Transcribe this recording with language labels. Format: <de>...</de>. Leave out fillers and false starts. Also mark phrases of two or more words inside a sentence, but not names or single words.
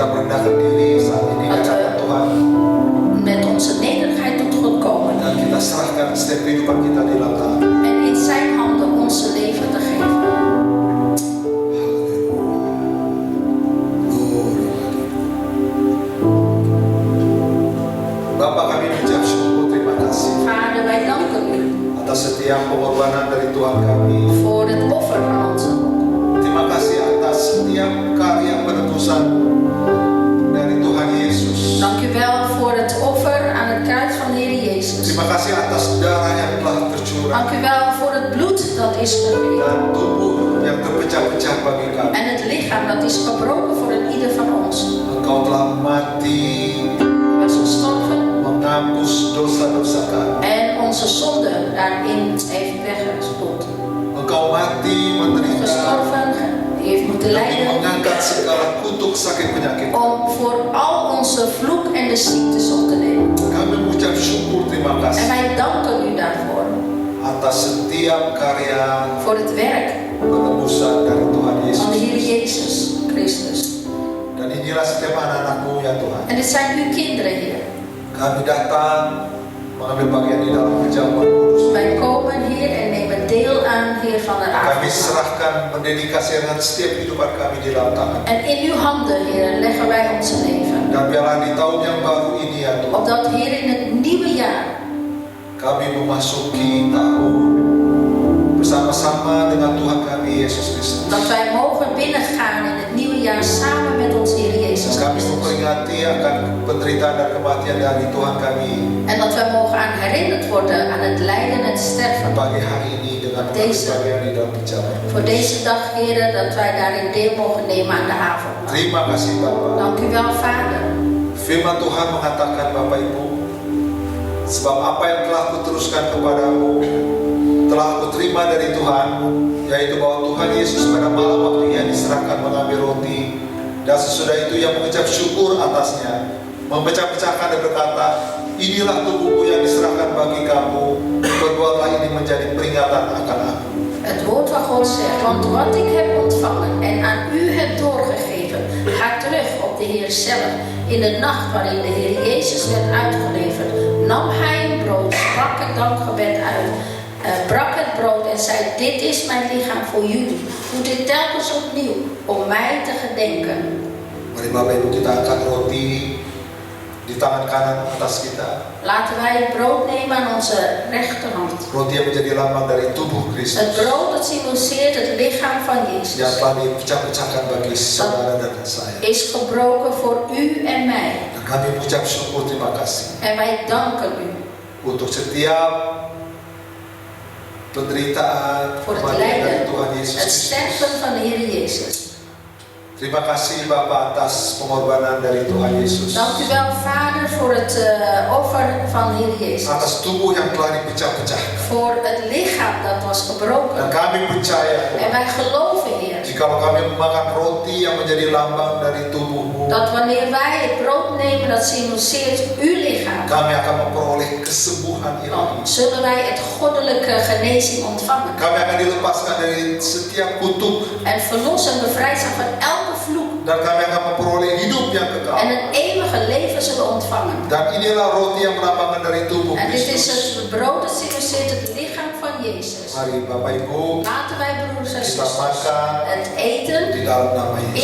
<id>merendahkan diri saat ini di hadapan Tuhan.</id> <nl>Met onze nederigheid tot God komen.</nl> <id>Dan kita serahkan setiap kehidupan kita di dalam tangan.</id> <nl>En in zijn handen onze leven te geven.</nl> <id>Bapak, kami mengucap syukur, terima kasih</id> <nl>Vader, wij danken u</nl> <id>atas setiap pengorbanan dari Tuhan kami.</id> <nl>voor het offer van onze God.</nl> <id>Terima kasih atas setiap karya penebusan dari Tuhan Yesus.</id> <nl>Dank u wel voor het offer aan het kruis van de Heer Jezus.</nl> <id>Terima kasih atas darah yang telah tercurah</id> <nl>Dank u wel voor het bloed dat is gegeven.</nl> <id>dan tubuh yang terpecah-pecah bagi kami.</id> <nl>En het lichaam dat is gebroken voor een ieder van ons.</nl> <id>Engkau telah mati</id> <nl>U was gestorven</nl> <id>menghapus dosa-dosa kami.</id> <nl>en onze zonde daarin heeft weggespoeld.</nl> <id>Engkau mati menderita</id> <nl>Gestorven, u heeft moeten</nl> <id>demi</id> <nl>lijden</nl> <id>mengangkat segala kutuk sakit penyakit.</id> <nl>om voor al onze vloek en de ziektes op te nemen.</nl> <id>Kami mengucap syukur, terima</id> <nl>En</nl> <id>kasih</id> <nl>wij danken u daarvoor.</nl> <id>atas setiap karya</id> <nl>Voor het werk</nl> <id>penebusan dari Tuhan</id> <nl>van de</nl> <id>Yesus.</id> <nl>Heer Jezus Christus.</nl> <id>Dan inilah setiap anak-anakmu ya Tuhan.</id> <nl>En dit zijn uw kinderen, Heer.</nl> <id>Kami datang mengambil bagian di dalam perjamuan kudus.</id> <nl>Wij komen, Heer, en nemen deel aan, Heer, van het</nl> <id>Kami</id> <nl>avondmaal.</nl> <id>serahkan, mendedikasikan setiap kehidupan kami di dalam tangan.</id> <nl>En in uw handen, Heer, leggen wij onze leven.</nl> <id>Dan biarlah di tahun yang baru ini ya Tuhan,</id> <nl>Opdat, Heer, in het nieuwe jaar</nl> <id>kami memasuki tahun bersama-sama dengan Tuhan kami Yesus Kristus.</id> <nl>dat wij mogen binnengaan in het nieuwe jaar samen met ons Heer Jezus</nl> <id>Kami</id> <nl>Christus.</nl> <id>memperingati akan penderitaan dan kematian dari Tuhan kami</id> <nl>En dat wij mogen aan herinnerd worden aan het lijden en het sterven.</nl> <id>pagi hari ini dengan mengambil bagian di dalam perjamuan.</id> <nl>Voor deze dag, Heer, dat wij daarin deel mogen nemen aan de avondmaal.</nl> <id>Terima kasih Bapak.</id> <nl>Dank u wel, Vader.</nl> <id>Firman Tuhan mengatakan Bapak Ibu, sebab apa yang telah kuteruskan kepadamu telah aku terima dari Tuhan, yaitu bahwa Tuhan Yesus pada malam waktu ia diserahkan mengambil roti, dan sesudah itu ia mengucap syukur atasnya, memecah-pecahkan dan berkata, inilah tubuhku yang diserahkan bagi kamu, berbuatlah ini menjadi peringatan akan aku.</id> <nl>Het woord van God zegt, want wat ik heb ontvangen en aan u heb doorgegeven, gaat terug op de Heer zelf. In de nacht waarin de Heer Jezus werd uitgeleverd, nam hij een brood, sprak het dankgebed uit, brak het brood en zei, dit is mijn lichaam voor jullie. Doe dit telkens opnieuw, om mij te gedenken.</nl> <id>Mari Bapak Ibu kita angkat roti di tangan kanan atas kita.</id> <nl>Laten wij het brood nemen aan onze rechterhand.</nl> <id>Roti yang menjadi lambang dari tubuh</id> <nl>Het</nl> <id>Kristus</id> <nl>brood dat symboliseert het lichaam van</nl> <id>yang</id> <nl>Jezus.</nl> <id>telah dipecah-pecahkan bagi saudara dan saya.</id> <nl>Is gebroken voor u en mij.</nl> <id>Dan kami mengucap syukur, terima kasih</id> <nl>En wij danken u</nl> <id>untuk setiap penderitaan</id> <nl>voor het</nl> <id>kematian dari</id> <nl>lijden,</nl> <id>Tuhan Yesus</id> <nl>het</nl> <id>Kristus.</id> <nl>sterven van de Heer Jezus.</nl> <id>Terima kasih Bapak atas pengorbanan dari Tuhan Yesus,</id> <nl>Dank u wel, Vader, voor het offer van de Heer Jezus.</nl> <id>atas tubuh yang telah dipecah-pecah.</id> <nl>Voor het lichaam dat was</nl> <id>Dan</id> <nl>gebroken.</nl> <id>kami percaya</id> <nl>En</nl> <id>Tuhan,</id> <nl>wij geloven, Heer,</nl> <id>jikalau kami memakan roti yang menjadi lambang dari tubuhmu,</id> <nl>dat wanneer wij het brood nemen dat symboliseert uw lichaam,</nl> <id>kami akan memperoleh kesembuhan dan ilahi.</id> <nl>zullen wij het goddelijke genezing ontvangen.</nl> <id>Kami akan dilepaskan dari setiap kutuk,</id> <nl>En verlos en bevrijd zijn van elke vloek.</nl> <id>dan kami akan memperoleh hidup yang</id> <nl>En</nl> <id>kekal.</id> <nl>een eeuwige leven zullen ontvangen.</nl> <id>Dan inilah roti yang melambangkan dari tubuh</id> <nl>En dit is</nl> <id>Kristus.</id> <nl>het brood dat symboliseert het lichaam van Jezus.</nl> <id>Mari Bapak Ibu</id> <nl>Laten wij, broeders en</nl> <id>kita</id> <nl>zusters,</nl> <id>makan</id> <nl>het eten</nl> <id>di dalam nama Yesus.</id>